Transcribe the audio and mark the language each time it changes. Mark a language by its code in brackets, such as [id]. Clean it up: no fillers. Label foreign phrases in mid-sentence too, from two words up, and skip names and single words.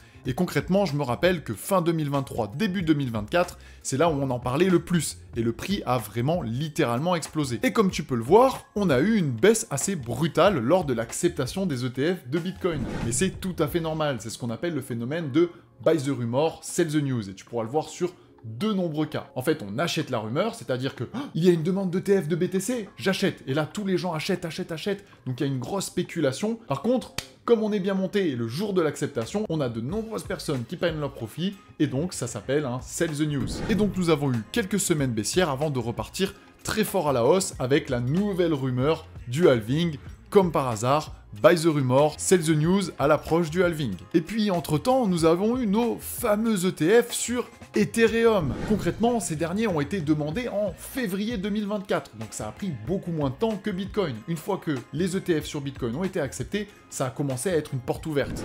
[fr] Et concrètement, je me rappelle que fin 2023, début 2024, c'est là où on en parlait le plus. Et le prix a vraiment littéralement explosé. Et comme tu peux le voir, on a eu une baisse assez brutale lors de l'acceptation des ETF de Bitcoin. Mais c'est tout à fait normal, c'est ce qu'on appelle le phénomène de [en] buy the rumor, sell the news. [fr] Et tu pourras le voir sur de nombreux cas. En fait, on achète la rumeur, c'est-à-dire que il y a une demande d'ETF de BTC, j'achète. Et là, tous les gens achètent. Donc il y a une grosse spéculation. Par contre, comme on est bien monté et le jour de l'acceptation, on a de nombreuses personnes qui prennent leur profit, et donc ça s'appelle un [en] sell the news. [fr] Et donc nous avons eu quelques semaines baissières avant de repartir très fort à la hausse avec la nouvelle rumeur du halving comme par hasard, [en] buy the rumor, sell the news [fr] à l'approche du [en] halving. [fr] Et puis entre-temps, nous avons eu nos fameux ETF sur Ethereum. Concrètement, ces derniers ont été demandés en février 2024, donc ça a pris beaucoup moins de temps que Bitcoin. Une fois que les ETF sur Bitcoin ont été acceptés, ça a commencé à être une porte ouverte.